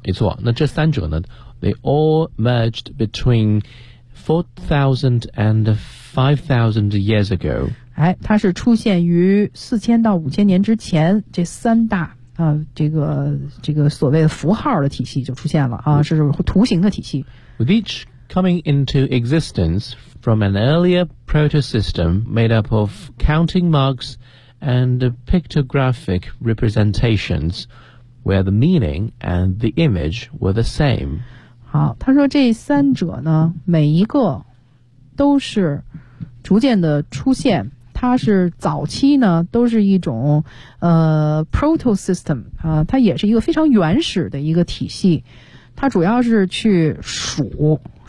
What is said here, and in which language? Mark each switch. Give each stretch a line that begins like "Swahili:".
Chinese: 没错。那这三者呢
English: They all merged between 4,000 and 5,000 years ago.
Chinese: 哎，它是出现于4000到5000年之前，这三大啊、这个所谓的符号的体系就出现了啊，是图形的体系。
English: With each coming into existence from an earlier proto-system made up of counting marks and pictographic representations, where the meaning and the image were the same.
Chinese: 好，他说这三者呢每一个都是逐渐的出现，它是早期呢都是一种proto system 啊，它也是一个非常原始的一个体系，它主要是去数